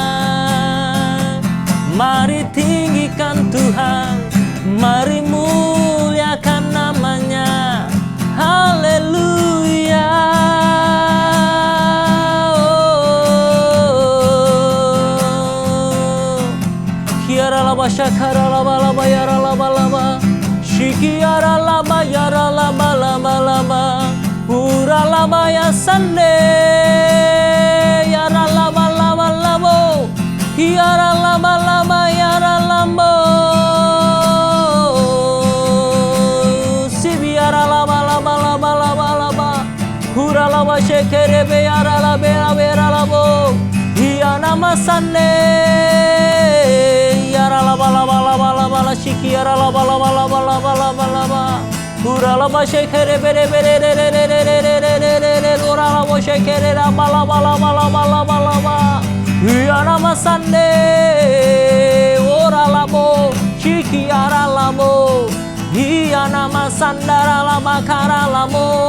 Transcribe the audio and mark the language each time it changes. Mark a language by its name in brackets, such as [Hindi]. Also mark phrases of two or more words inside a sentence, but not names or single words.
[Indonesian] Mari tinggikan Tuhan, mari muliakan namanya. Haleluya. Kiara laba syakara laba laba yara laba laba, shikiara laba yara laba laba laba, pura laba ya sande yara laba laba labo, kiara laba laba yara lambo, sibiara laba laba laba laba laba, pura laba shekere be yara laba yara labo, iya nama sande yara laba laba laba laba la shiki yara laba laba laba laba laba laba, pura laba shekere bere bere re re re re re re re re re re, ora laba shekere laba laba laba laba laba laba, iya nama sande ora labo shiki yara labo, iya nama sandara laba kara labo.